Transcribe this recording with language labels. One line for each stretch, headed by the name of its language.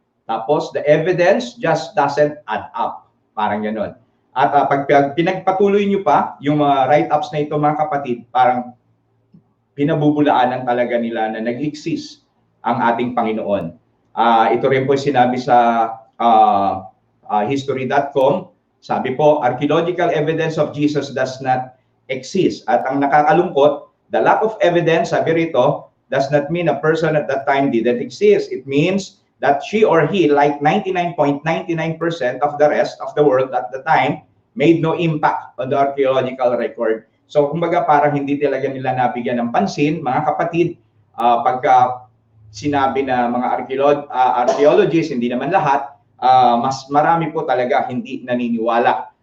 Filipino: Tapos,
English: the evidence just doesn't add up.
Filipino: Parang gano'n. At pag pinagpatuloy nyo pa, yung write-ups na ito, mga kapatid, parang pinabubulaanan talaga nila na nag-exist ang ating Panginoon. Ito rin po sinabi sa history.com. Sabi po,
English: archaeological evidence of Jesus does not exist.
Filipino: At ang nakakalungkot,
English: the lack of evidence,
Filipino: sabi rito,
English: does not mean a person at that time didn't exist. It means that she or he, like 99.99% of the rest of the world at the time, made no impact on the archaeological record.
Filipino: So, kumbaga parang hindi talaga nila nabigyan ng pansin, mga kapatid, pagka sinabi na mga archaeologists, hindi naman lahat, mas marami po talaga hindi naniniwala